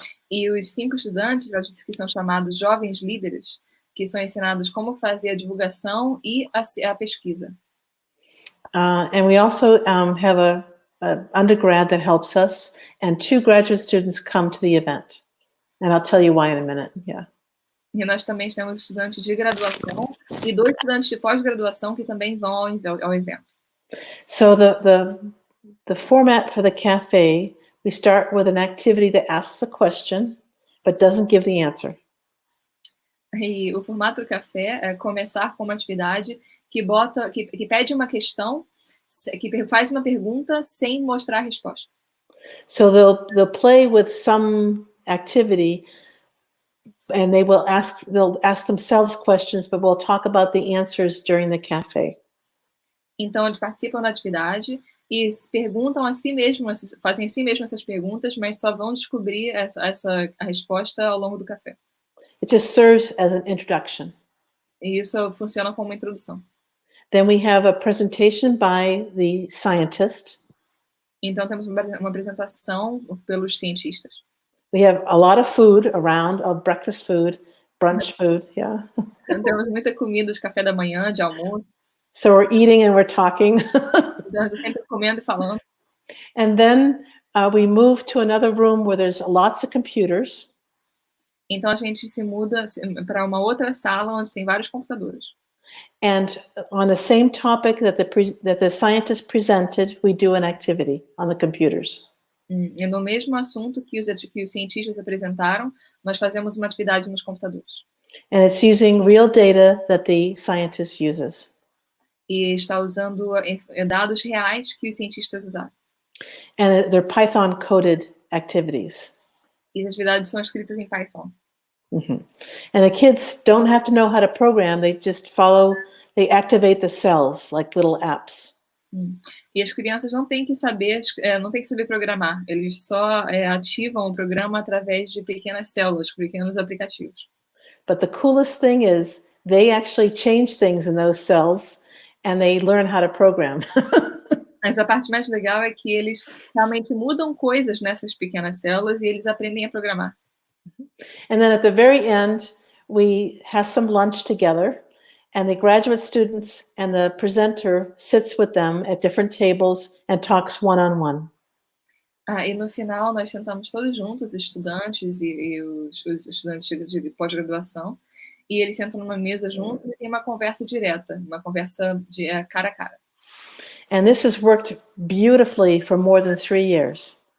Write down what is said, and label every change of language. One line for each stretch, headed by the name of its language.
Portuguese: E os 5 estudantes, ela disse que são chamados jovens líderes, que são ensinados como fazer a divulgação e a pesquisa.
English: And we also have a undergrad that helps us, and 2 graduate students come to the event. And I'll tell you why in a minute. Yeah.
Portuguese: E nós também temos estudantes de graduação e 2 estudantes de pós-graduação que também vão ao evento.
English: So the format for the cafe, we start with an activity that asks a question, but doesn't give the answer.
Portuguese: E o formato do café é começar com uma atividade que pede uma questão, que faz uma pergunta sem mostrar a resposta.
English: So they'll play with some activity, and they'll ask themselves questions, but we'll talk about the answers during the cafe.
Portuguese: Então eles participam da atividade e perguntam a si mesmos, fazem a si mesmos essas perguntas, mas só vão descobrir a resposta ao longo do café.
English: It just serves as an introduction.
Portuguese: E isso funciona como uma introdução.
English: Then we have a presentation by the scientist.
Portuguese: Então temos uma apresentação pelos cientistas.
English: We have a lot of food around, breakfast food, brunch food, yeah.
Portuguese: Então, temos muita comida de café da manhã, de almoço.
English: So we're eating and we're talking.
Portuguese: Então, sempre comendo e falando.
English: And then we move to another room where there's lots of computers.
Portuguese: Então a gente se muda para uma outra sala onde tem vários computadores.
English: And on the same topic that the scientist presented, we do an activity on the computers.
Portuguese: E no mesmo assunto que os cientistas apresentaram, nós fazemos uma atividade nos computadores.
English: And it's using real data that the scientist uses.
Portuguese: E está usando dados reais que os cientistas usaram.
English: And they're Python-coded activities.
Portuguese: E as atividades são escritas em Python. Mm-hmm.
English: And the kids don't have to know how to program. They just they activate the cells like little apps.
Portuguese: E as crianças não têm que saber, programar. Eles só ativam o programa através de pequenas células, pequenos aplicativos.
English: But the coolest thing is they actually change things in those cells and they learn how to program.
Portuguese: Mas a parte mais legal é que eles realmente mudam coisas nessas pequenas células e eles aprendem a programar.
English: And then at the very end, we have some lunch together, and the graduate students and the presenter sits with them at different tables and talks one-on-one.
Portuguese: E no final nós sentamos todos juntos, os estudantes e os estudantes de pós-graduação, e eles sentam numa mesa juntos e tem uma conversa direta, uma conversa de cara a cara.
English: And this has worked beautifully for more than 3 years.